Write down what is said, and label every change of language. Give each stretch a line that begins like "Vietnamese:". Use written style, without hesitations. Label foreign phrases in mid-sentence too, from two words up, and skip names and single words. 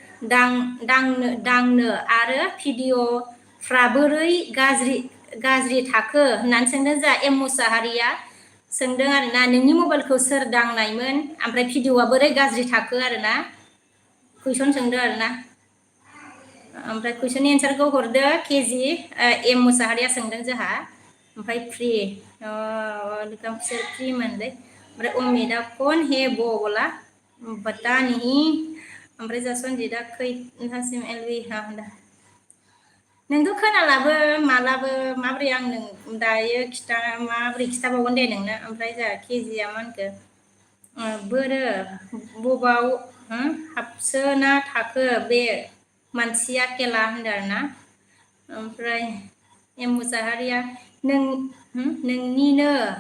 Bodo: दांनो आरो भिडिअफ्रा बोरै गाज्रि थाखो होननानै सोंदों जोंहा एम मुसाहारिया सोंदों आरोना नोंनि मबाइलखौ सोर दांनायमोन ओमफ्राय भिडिअआ बोरै गाज्रि थाखो आरोना कुइसन सोंदों आरोना ओमफ्राय कुइसननि एन्सारखौ हरदो केजि एम मुसाहारिया सोंदों जोंहा ओमफ्राय फ्रि दुकान फिसर फ्रि मोनदे ओमफ्राय अमिता
Hindi: कौन है वो बोला बता
Bodo: नहीं ओमफ्राय जा सनजितआ खैथासिम एलबि होनदा नोंथ' खोनालाबो मालाबो माबोरै आं नों दायो माबोरै खिथाबावगोन दे नोंनो ओमफ्राय जा केजिया मा होनखो बोरो बबाव हाबसोना थाखो बे मानसिया केला होनदों आरोना ओमफ्राय एम मुसाहारिया नोंनिनो